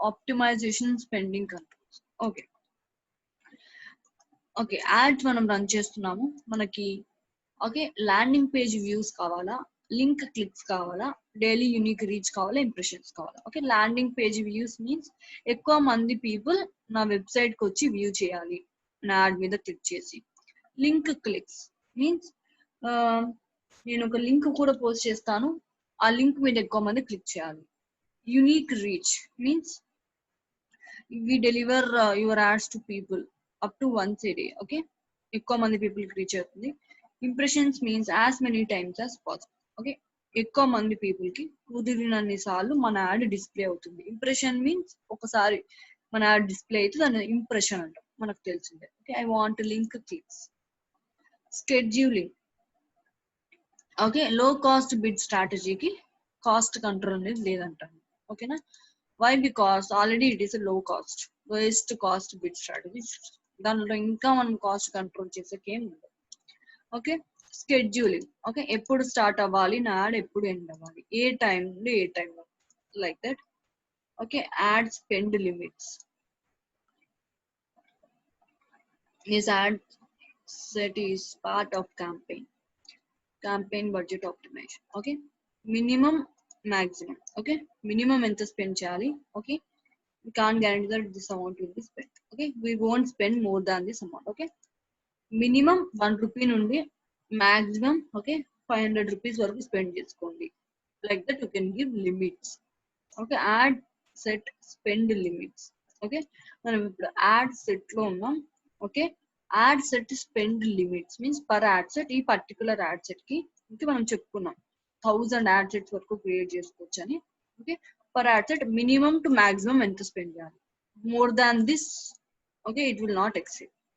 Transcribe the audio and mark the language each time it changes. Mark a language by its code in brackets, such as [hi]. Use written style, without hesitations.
[te] Optimisation spending controls. Okay okay ads మనం run చేస్తున్నాము, మనకి ఓకే ల్యాండింగ్ పేజ్ వ్యూస్ కావాలా, లింక్ క్లిక్స్ కావాలా, డైలీ యూనిక్ రీచ్ కావాలా, ఇంప్రెషన్స్ కావాలా. Okay landing page views means ఎక్కువ మంది పీపుల్ నా వెబ్సైట్ కి వచ్చి వ్యూ చేయాలి నా యాడ్ మీద క్లిక్ చేసి. లింక్ క్లిక్స్ మీన్స్ నేను ఒక లింక్ కూడా పోస్ట్ చేస్తాను, ఆ లింక్ మీద ఎక్కువ మంది క్లిక్ చేయాలి. Unique reach means [en] we deliver your ads to people up to once a day. [te] Okay ఎక్కువ మంది పీపుల్ కి రీచ్ అవుతుంది. Impressions means [en] As many times as possible. [te] Okay, ఎక్కువ మంది పీపుల్ కి కుదిరినన్ని సార్లు మన యాడ్ డిస్ప్లే అవుతుంది. ఇంప్రెషన్ మీన్స్ ఒకసారి మన యాడ్ డిస్ప్లే అయితే దాన్ని ఇంప్రెషన్ అంటాం, మనకు తెలిసిందే. [en] Okay, I want link clicks. Scheduling. [te] Okay, లో కాస్ట్ బిడ్ స్ట్రాటజీకి కాస్ట్ కంట్రోల్ అనేది లేదంటాను. [en] ఓకేనా, why? Because already it is low cost, lowest cost bid strategy. [te] దానిలో ఇంకా మనం కాస్ట్ కంట్రోల్ చేసేకి ఏం ఉండదు. Okay, scheduling. ఓకే, ఎప్పుడు స్టార్ట్ అవ్వాలి నా యాడ్, ఎప్పుడు ఎండ్ అవ్వాలి, ఏ టైం నుండి ఏ time like that. [en] Okay, ad spend limits. This ad set is part of campaign budget optimization. Okay, minimum, maximum. Okay, minimum ఎంత spend చేయాలి. Okay, we can't guarantee that this amount will be spent. Okay, we won't spend more than this amount. Okay, minimum 1 rupee నుండి maximum, okay, 500 rupees [te] వరకు spend చేసుకోండి. [en] Like that you can give limits. Okay, add set spend limits. [te] Okay, మనం ఇప్పుడు add set లో ఉన్నాం. Okay, add set spend limits means per add set, ఈ particular add set కి ఇంకా మనం చెప్పుకున్నాం 1000 యాడ్ సెట్స్ వరకు క్రియేట్ చేసుకోవచ్చు అని. Okay, per add set minimum to maximum ఎంత స్పెండ్ చేయాలి, [en] More than this okay it will not exceed.